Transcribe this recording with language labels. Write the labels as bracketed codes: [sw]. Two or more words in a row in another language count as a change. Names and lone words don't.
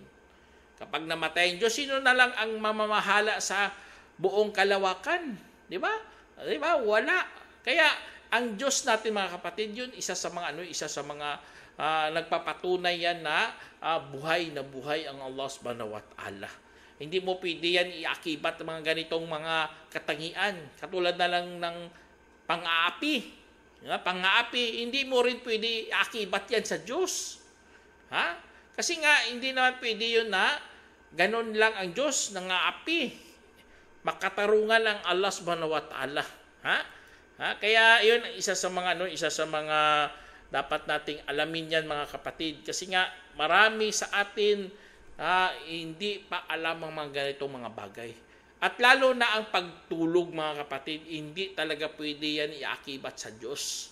[tl] Kapag namatay ang Diyos, sino na lang ang mamamahala sa buong kalawakan? Di ba? Di ba? Wala. Kaya ang Diyos natin mga kapatid, yun isa sa mga nagpapatunay yan na buhay na buhay ang Allah [ar] سبحانه وتعالى. [tl] Hindi mo pwede yan iakibat ng mga ganitong mga katangian. Katulad na lang ng pang-aapi. Pang-aapi, hindi mo rin pwede iakibat yan sa Diyos. Kasi nga, hindi naman pwede yun na ganon lang ang Diyos ng aapi. Makatarungan ang Allah [ar] سبحانه وتعالى. [tl] Kaya yun, isa sa mga Dapat nating alamin yan mga kapatid. Kasi nga marami sa atin hindi pa alam ang mga ganitong mga bagay. At lalo na ang pagtulog mga kapatid, hindi talaga pwede yan iakibat sa Diyos.